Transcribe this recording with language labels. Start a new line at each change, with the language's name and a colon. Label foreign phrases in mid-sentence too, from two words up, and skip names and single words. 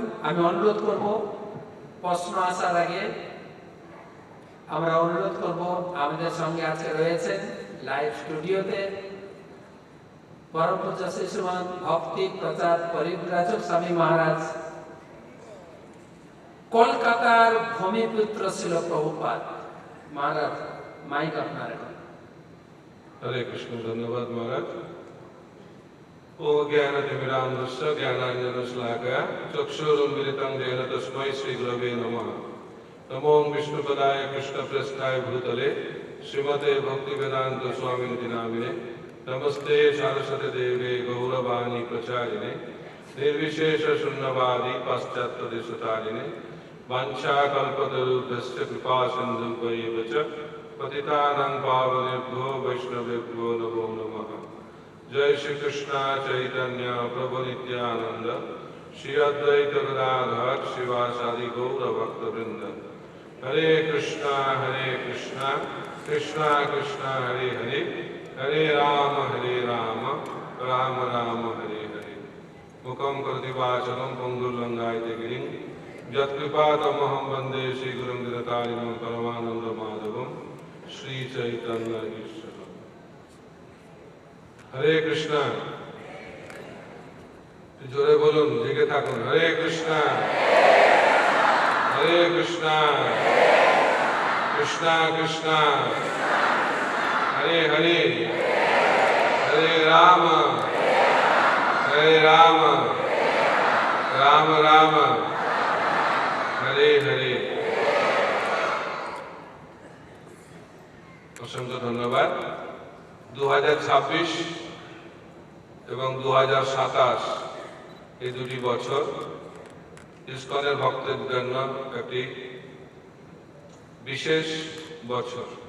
Bangla: আমি অনুরোধ করব, প্রশ্ন আসার আগে আমরা অনুরোধ করব, আমাদের সঙ্গে আজকে রয়েছেন লাইভ স্টুডিওতে পরম পূজ্য শ্রীমান ভক্তি প্রচার পরিব্রাজক স্বামী মহারাজ, কলকাতার ভূমিপুত্র ছিল প্রভুপাদ মহারাজ। মাইক আপনার এখন।
Hindi: हरे कृष्ण। धन्यवाद महाराज।
Sanskrit: ओ ज्ञानतिमिरान्धस्य ज्ञानाञ्जनशलाकया चक्षुरुन्मिलितं येन तस्मै श्रीगुरवे नमः। नमो विष्णुपदाय कृष्णप्रेष्ठाय भूतले श्रीमते भक्तिवेदान्त स्वामिनिति नामिने। नमस्ते सरस्वती देवे गौरवाणी प्रचारिणे निर्विशेष शून्यवादी पाश्चात्यदेशतारिणे वाञ्छाकल्पतरुभ्यश्च कृपा सिन्धुभ्यैव च पतितानां पावनेभ्यो वैष्णवेभ्यो नमो नमः। जय श्री कृष्ण चैतन्य प्रभु नित्यानंद श्री अद्वैत गदाधर शिवासादि गौर भक्त वृंद। हरे कृष्णा कृष्णा कृष्णा हरे हरे, हरे राम राम राम हरे हरे। मुखं करोति वाचालं पंगुर्लंघयते गिरिं यत्कृपातमहं वन्दे श्रीगुरुं दिनतारिणं परमानन्दमाधवं श्री चैतन्य ईश्वर।
Bangla: হরে কৃষ্ণা। জোরে বলুন, জেগে থাকুন।
Sanskrit: हरे कृष्णा कृष्णा कृष्णा हरे हरे, हरे राम राम राम हरे हरे।
Bangla: অসংখ্য ধন্যবাদ। 2026 এবং 2027 এই দুটি বছর ইসকনের ভক্তদের জন্য একটি বিশেষ বছর।